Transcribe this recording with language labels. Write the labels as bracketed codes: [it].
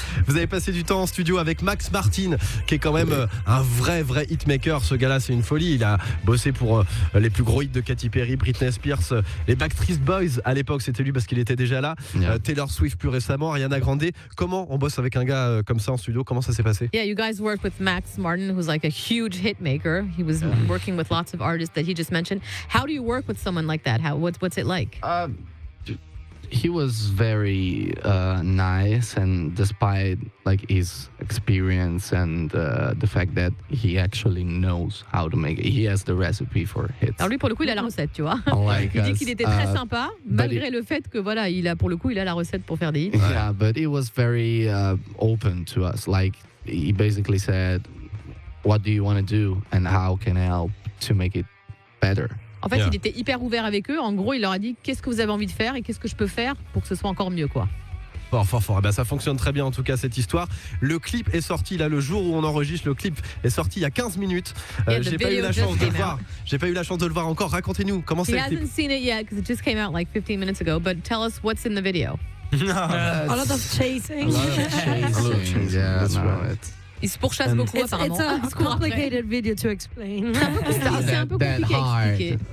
[fr] Vous avez passé du temps en studio avec Max Martin, qui est quand même un vrai hitmaker. Ce gars-là, c'est une folie. Il a bossé pour les plus gros hits de Katy Perry, Britney Spears, les Backstreet Boys. À l'époque, c'était lui parce qu'il était déjà là. Taylor Swift plus récemment, Ariana Grande. Comment on bosse avec un gars comme ça en studio? Comment ça s'est passé? [en] Yeah, you guys worked with Max Martin, who's like a huge hit maker. He was working with lots of artists that he just mentioned. How do you work with someone like that? What's it like? He was very nice, and despite like his experience and the fact that he actually knows how to make it, he has the recipe for hits. [fr] Alors lui, pour le coup, il a la recette, tu vois. [en] Unlike [fr] Il dit [en] us, [fr] qu'il était très sympa, malgré le fait que voilà, il a la recette pour faire des hits. [en] Yeah, but he was very open to us. Like he basically said, "What do you want to do, and how can I help to make it better?" [fr] En fait, il était hyper ouvert avec eux. En gros, il leur a dit qu'est-ce que vous avez envie de faire et qu'est-ce que je peux faire pour que ce soit encore mieux, quoi. Fort. Eh ben, ça fonctionne très bien en tout cas cette histoire. Le clip est sorti là le jour où on enregistre. Le clip est sorti il y a 15 minutes. J'ai pas eu la chance de le voir. J'ai pas eu la chance de le voir encore. Racontez-nous comment c'est le clip. [en] He hasn't seen it yet because it just came out like 15 minutes ago. But tell us what's in the video. A lot of chasing. Yeah, no, [fr] Il se pourchasse beaucoup apparemment. [en] It's a complicated video to explain. [fr] C'est un peu compliqué à expliquer.